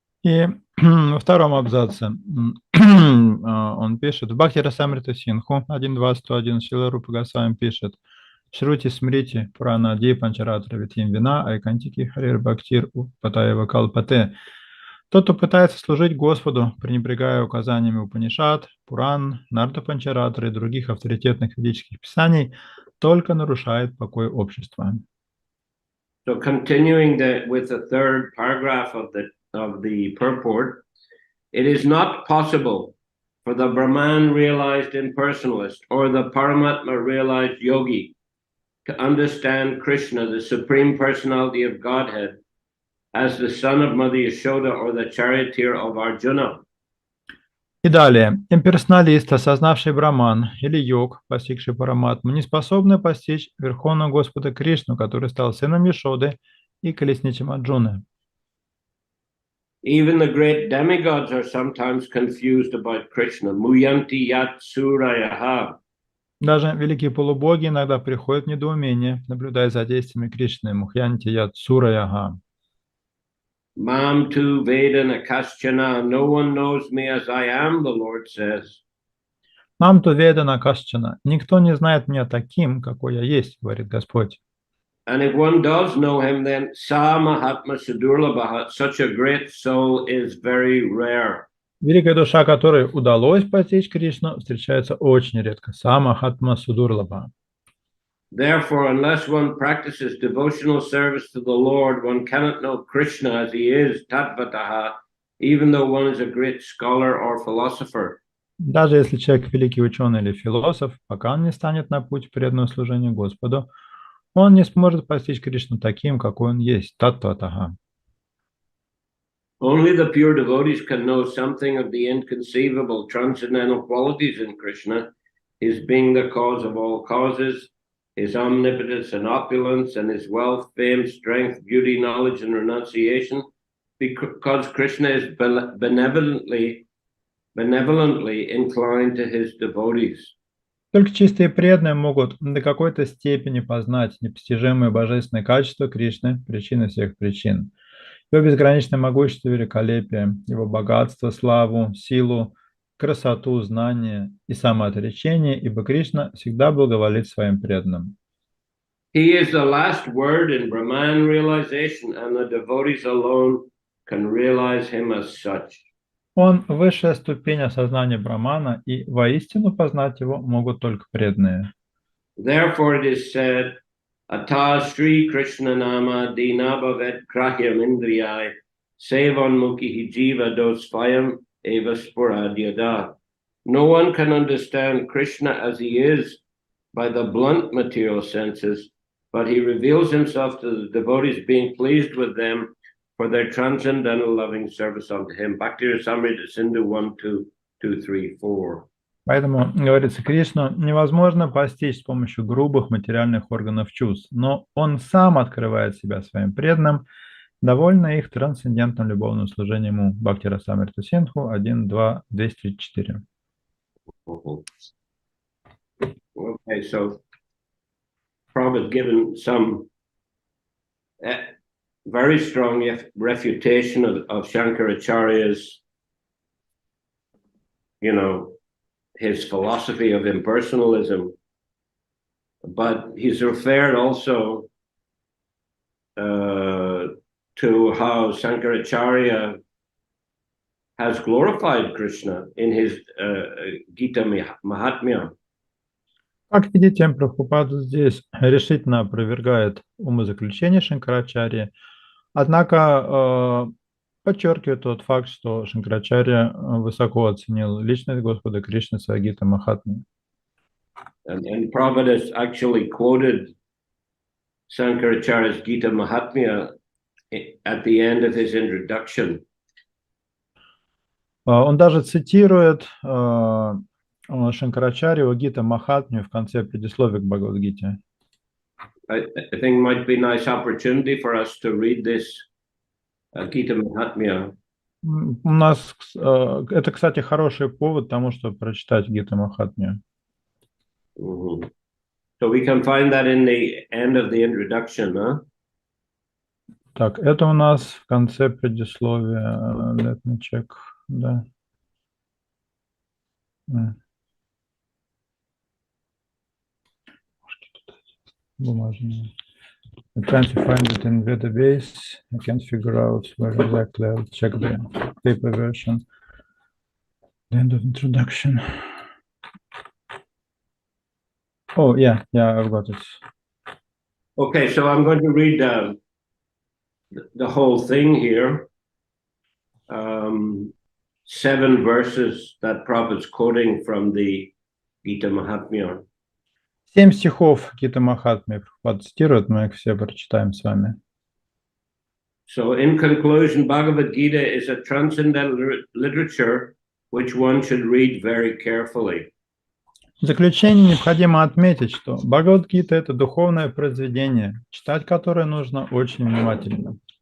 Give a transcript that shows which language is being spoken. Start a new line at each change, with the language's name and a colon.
Russian: И во втором абзаце он пишет: в Бхакти Расамрита Синху 1.2.101 Шрила Рупа Госвами пишет:
Sanskrit: Шрути Смрити Пурана Ди Панчаратра Витим Вина Айкантики Харир Бхактир Патаева Калпате.
Russian: Тот, кто пытается служить Господу, пренебрегая указаниями Упанишад, Пуран, Нарта Панчаратра и других авторитетных ведических писаний, только нарушает покой общества.
English: So continuing with the third paragraph of the purport, it is not possible for the Brahman realized impersonalist or the Paramatma realized yogi to understand Krishna, the Supreme Personality of Godhead, as the son of Mother Yashoda or the charioteer of Arjuna.
Russian: И далее, имперсоналист, осознавший Браман, или йог, постигший Параматму, не способны постичь Верховного Господа Кришну, который стал сыном Яшоды и колесничем Арджуны.
English: Even the great demigods are sometimes confused about Krishna.
Sanskrit: Muyanti yat surayaha.
Russian: Даже великие полубоги иногда приходят в недоумение, наблюдая за действиями Кришны.
Sanskrit: Мухьянти ят сураяха. Mam tu vedana kaschana,
English: no one knows me as I am, the Lord says.
Sanskrit: Мам ту ведана кашчана.
Russian: Никто не знает меня таким, какой я есть, говорит Господь.
English: And if one does know him, then
Sanskrit: sa mahatma sadurlabha,
English: such a great soul is very rare.
Russian: Великая душа, которой удалось постичь Кришну, встречается очень редко.
Sanskrit: Самахатма судурлаба.
English: Therefore, unless one practices devotional service to the Lord, one cannot know Krishna as he is, tatvataha, even though one is a great scholar or philosopher.
Russian: Даже если человек великий ученый или философ, пока он не станет на путь преданного служения Господу, он не сможет постичь Кришну таким, какой он есть, таттватаха.
English: Only the pure devotees can know something of the inconceivable transcendental qualities in Krishna, his being the cause of all causes, his omnipotence and opulence, and his wealth, fame, strength, beauty, knowledge, and renunciation, because Krishna is benevolently inclined to his devotees.
Russian: Только чистые преданные могут до какой-то степени познать непостижимые божественные качества Кришны, причины всех причин. Его безграничное могущество, великолепие, его богатство, славу, силу, красоту, знание и самоотречение, ибо Кришна всегда благоволит своим преданным.
English: He is the last word in Brahman realization, and the devotees alone can realize him as such.
Russian: Он высшая ступень осознания Брахмана, и воистину познать его могут только преданные.
English: Therefore it is said,
Sanskrit: Ata Sri Krishna Nama Dinabhavet Krahyam Indriyai Sevan Mukhi Jiva Dosvayam Eva Sporadyada.
English: No one can understand Krishna as he is by the blunt material senses, but he reveals himself to the devotees, being pleased with them for their transcendental loving service unto him. Bhakti Rasamrita Sindhu 1, 2, 2, 3, 4.
Russian: Поэтому, говорится, Кришну невозможно постичь с помощью грубых материальных органов чувств, но он сам открывает себя своим преданным, довольно их трансцендентным любовным служением ему. Бхакти Расамрита Синдху 1, 2, 234.
English: Okay, so Prabhupada has given some very strong refutation of Shankaracharya's, his philosophy of impersonalism, but he's referred also to how Shankaracharya has glorified Krishna in his Gita Mahatmya.
Russian: Как видите, Прабхупада здесь решительно опровергает умозаключение Шанкарачарьи, однако подчеркивает тот факт, что Шанкарачарья высоко оценил личность Господа Кришны в своей Гита Махатме.
English: And Prabhupada has actually quoted Shankaracharya's Gita Mahatmya at the end of his introduction.
Russian: Он даже цитирует Шанкарачарья Гита Махатмю в конце предисловия к Бхагавад-гите.
English: I think it might be a nice opportunity for us to read this Gita Mahatmya.
Russian: У нас это, кстати, хороший повод тому, чтобы прочитать Гита Махатмю.
English: So we can find that in the end of the introduction, huh?
Russian: Так, это у нас в конце предисловия.
English: Let me check.
Russian: Да. Бумажные.
English: I'm trying to find it in database. I can't figure out where exactly. I'll check the paper version. The end of introduction. Oh, yeah, I've got it. Okay, so I'm going to read the whole thing here. 7 verses that Prabhupada is quoting from the Gita Mahatmya.
Russian: 7 стихов Гита Махатмы Прабхупада цитирует, мы их все прочитаем с вами.
English: So in conclusion, Bhagavad Gita is a transcendental literature which one should read very carefully.
Russian: В заключение необходимо отметить, что Бхагавад-гита – это духовное произведение, читать которое нужно очень внимательно.